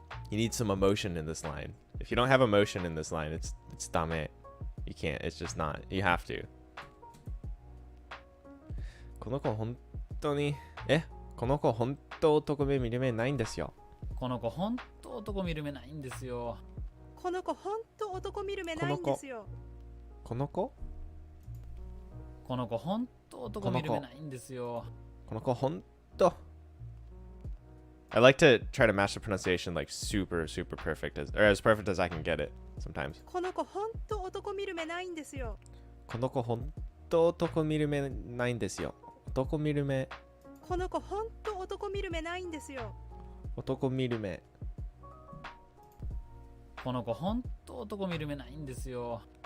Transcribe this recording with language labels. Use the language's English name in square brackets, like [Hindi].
[English] You need some emotion in this line. If you don't have emotion in this line, it's ダメ。 You can't. It's just not. You have to. [Japanese] この子本当にこの子本当男目見る目ないんですよ。この子本当男見る目ないんですよ。この子本当男見る目ないんですよ。この子この子本当男見る目ないんですよ。この子本当。 [English] I like to try to match the pronunciation like super perfect as perfect as I can get it sometimes. [Japanese] この子本当男見る目ないんですよ。この子本当男見る目ないんですよ。男見る目。この子本当男見る目ないんですよ。男見る目。この子本当男見る目ないんですよ。